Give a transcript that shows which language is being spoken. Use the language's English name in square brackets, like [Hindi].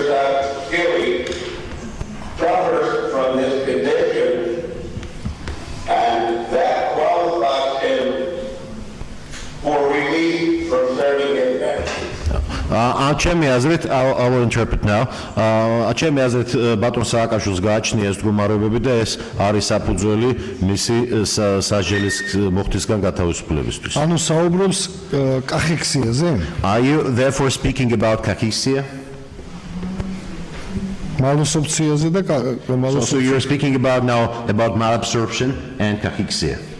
[English] Saakashvili suffers from this condition and that qualifies him for release from serving in pension. [Georgian] ჩემი აზრით [English] I will interpret now. [Georgian] ჩემი აზრით ბატონ სააკაშვილს გააჩნია ეს მდგომარეობები და ეს არის საფუძველი მისი საჯელის მოხდისგან გათავისუფლებისთვის. ანუ საუბრობს კახექსიაზე? [English] Are you therefore speaking about cachexia? [Georgian] მალაბსორბციაზე და [English] So you're speaking about now about malabsorption and cachexia.